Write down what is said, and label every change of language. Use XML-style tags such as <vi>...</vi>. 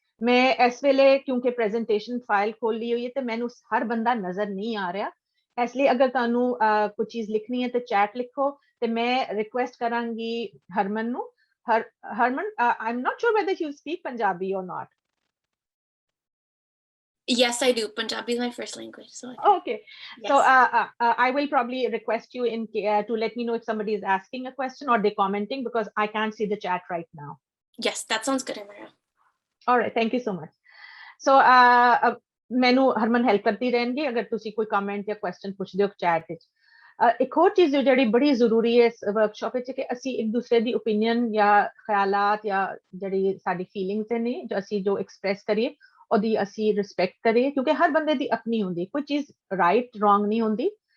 <pa>ਮੈਂ ਇਸ ਵੇਲੇ ਕਿਉਂਕਿ ਪ੍ਰੈਜੈਂਟੇਸ਼ਨ ਫਾਈਲ ਖੋਲੀ ਹੋਈ ਹੈ ਤੇ ਮੈਨੂੰ ਹਰ ਬੰਦਾ ਨਜ਼ਰ ਨਹੀਂ ਆ ਰਿਹਾ, ਇਸ ਲਈ ਅਗਰ ਤੁਹਾਨੂੰ ਕੋਈ ਚੀਜ਼ ਲਿਖਣੀ ਹੈ ਤੇ ਚੈਟ ਲਿਖੋ। ਤੇ ਮੈਂ ਰਿਕੁਐਸਟ ਕਰਾਂਗੀ ਹਰਮਨ ਨੂੰ,</pa> <en>Harman I am not sure whether you speak Punjabi or not. Yes, I do. Punjabi is my first language. So okay. Yes. So I will probably request you to let me know if somebody is asking a question or they're commenting, because I can't see the chat right now. Yes, that sounds good, Amira. All right, thank you so much.</en> <pa>So ਮੈਨੂੰ ਹਰਮਨ help ਕਰਦੀ ਰਹਿਣਗੇ ਅਗਰ ਤੁਸੀਂ ਕੋਈ comment ਜਾਂ question ਪੁੱਛਦੇ ਹੋ chat ਵਿੱਚ। ਇੱਕ ਹੋਰ ਚੀਜ਼ ਜਿਹੜੀ ਬੜੀ ਜ਼ਰੂਰੀ ਹੈ ਇਸ ਵਰਕਸ਼ਾਪ ਵਿੱਚ ਕਿ ਅਸੀਂ ਇੱਕ ਦੂਸਰੇ ਦੀ ਓਪੀਨੀਅਨ ਜਾਂ ਖਿਆਲਾਤ ਜਾਂ ਜਿਹੜੀ ਸਾਡੀ ਫੀਲਿੰਗਸ ਨੇ ਜੋ ਅਸੀਂ ਜੋ ਐਕਸਪ੍ਰੈਸ ਕਰੀਏ ਉਹਦੀ ਅਸੀਂ ਰਿਸਪੈਕਟ ਕਰੀਏ, ਕਿਉਂਕਿ ਹਰ ਬੰਦੇ ਦੀ ਆਪਣੀ ਹੁੰਦੀ, ਕੋਈ ਚੀਜ਼ ਰਾਈਟ ਰੋਂਗ ਨਹੀਂ ਹੁੰਦੀ।</pa>